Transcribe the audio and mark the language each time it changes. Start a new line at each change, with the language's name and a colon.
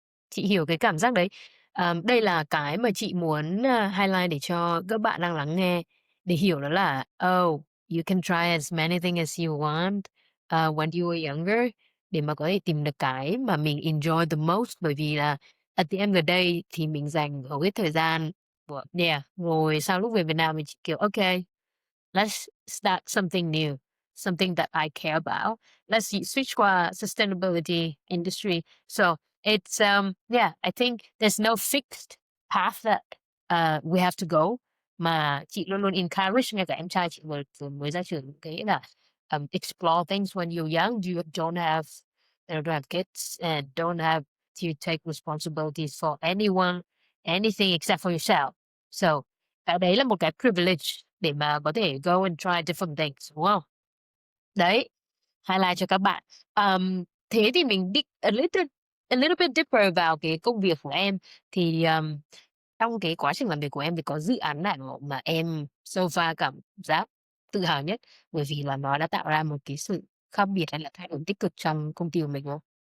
Vietnamese: Chị hiểu cái cảm giác đấy. Đây là cái mà chị muốn, highlight để cho các bạn đang lắng nghe, để hiểu đó là,
English: oh, you can try as many things as you want, when you were younger,
Vietnamese: để mà có thể tìm được cái mà mình
English: enjoy the most.
Vietnamese: Bởi vì là
English: at the end of the day
Vietnamese: thì mình dành hầu hết thời gian của yeah, rồi sau lúc về Việt Nam mình chỉ, kiểu, okay.
English: Let's start something new, something that I care about. Let's switch qua sustainability industry. So it's yeah, I think there's no fixed path that we have to go,
Vietnamese: mà chị luôn luôn encourage ngay cả em trai chị vừa mới ra trường cái nghĩa là
English: explore things when you're young. You don't have kids and don't have to take responsibilities for anyone, anything except for yourself.
Vietnamese: So cái đấy là một cái privilege để mà có thể
English: go and try different things,
Vietnamese: đúng không? Đấy, highlight cho các bạn. Thế thì mình đi
English: a little bit deeper
Vietnamese: vào cái công việc của em. Thì, trong cái quá trình làm việc của em thì có dự án nào mà em so far cảm giác tự hào nhất, bởi vì là nó đã tạo ra một cái sự khác biệt hay là thay đổi tích cực trong công ty của mình không?